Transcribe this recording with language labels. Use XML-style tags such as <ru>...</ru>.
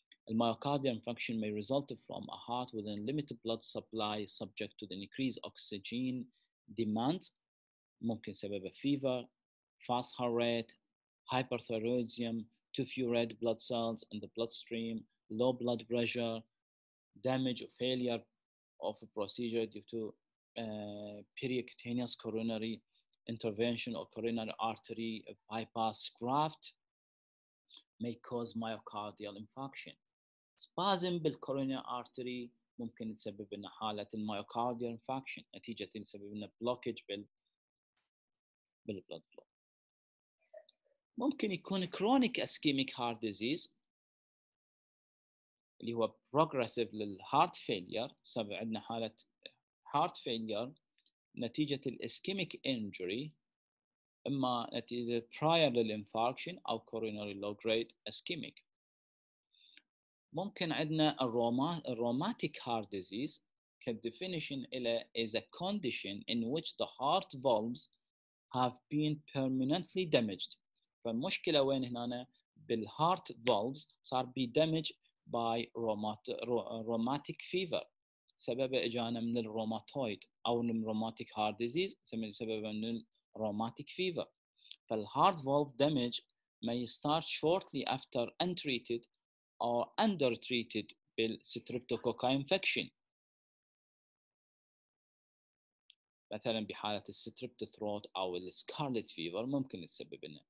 <en>myocardial infarction may result from a heart with a limited blood supply subject to the increased oxygen demand،</en> <ar>ممكن سببه</ar> <en>fever، fast heart rate، hyperthyroidism، too few red blood cells in the bloodstream، low blood pressure, damage or failure of a procedure due to percutaneous coronary intervention or coronary artery bypass graft may cause myocardial infarction.</en> <ar>Spasm بالcoronary artery ممكن تسبب لنا حالة المyocardial infarction نتيجة تسبب لنا blockage بالبلد flow. ممكن يكون</ar> <en>chronic ischemic heart disease</en> <ar>اللي هو progressive للهارت فيلير، سبب عندنا حالة heart failure نتيجة الاسكيميك injury، إما نتيجة prior للinfarction أو</ar> <en>coronary low grade ischemic. ممكن عندنا rheumatic heart disease كدefinition إلى is a condition in which the heart valves have been permanently damaged.</en> <ar>فالمشكلة وين هنا؟ بالheart valves صار بي</ar> <en>damage by rheumatic fever،</en> <ar>سبب اجانا من الروماتويد او من rheumatic heart disease سبب من rheumatic fever.</ar> <en>فالheart valve damage may start shortly after untreated or undertreated بالstreptococci infection،</en> <ar>مثلا بحالة الستريبت ثروت او السكارلت فيفر ممكن تسبب لنا.</ar>